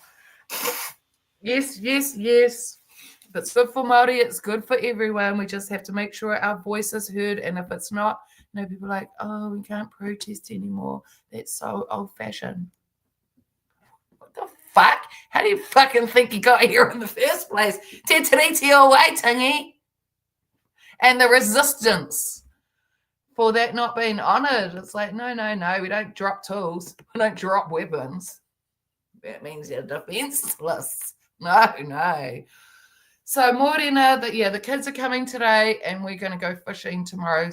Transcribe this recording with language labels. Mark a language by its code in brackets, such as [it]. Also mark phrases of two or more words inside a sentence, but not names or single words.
[en] Yes, yes, yes. If it's good for Māori, it's good for everyone. We just have to make sure our voice is heard. And if it's not, people are like, oh, we can't protest anymore. That's so old-fashioned. What the fuck? How do you fucking think you got here in the first place? Te tiriti o Waitangi. And the resistance for that not being honoured. It's like, no, we don't drop tools. We don't drop weapons. That means you're defenseless. No. So Morena, the kids are coming today and we're going to go fishing tomorrow.